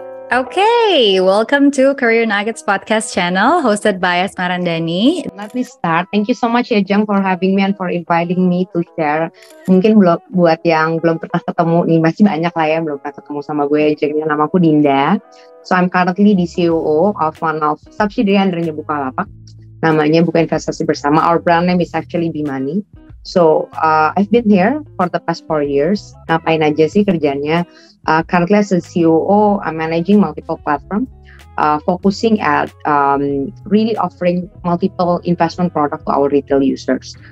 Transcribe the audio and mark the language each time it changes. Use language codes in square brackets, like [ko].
[en] Okay, welcome to Career Nuggets podcast channel hosted by Asma Randani. Let me start. Thank you so much ya Jeng for having me and for inviting me to share. [id] Mungkin buat yang belum pernah ketemu nih, masih banyak lah ya belum pernah ketemu sama gue. Jengnya nama aku Dinda. [en] So I'm currently the COO of one of subsidiary undernya Bukalapak. Namanya Buka Investasi Bersama. Our brand name is actually Bimani. So I've been here for the past 4 years. [id] Ngapain aja sih kerjanya? [en] Currently as a COO, I'm managing multiple platforms, focusing at really offering multiple investment product to our retail users.